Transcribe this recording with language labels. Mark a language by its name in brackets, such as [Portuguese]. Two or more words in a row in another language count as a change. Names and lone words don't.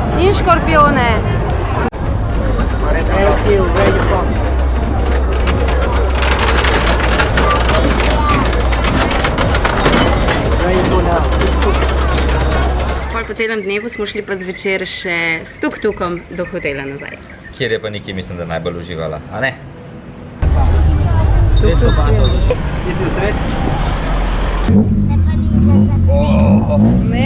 [Slovenian] In škorpione. [English] Thank you. Where are you from? Where you go now? [Slovenian] Pol po celem dnevu smo šli pa zvečer še s tuk-tukom do hotela nazaj. Kjer je pa Niki, mislim, da najbolj uživala, a ne? [English] This is red. Me?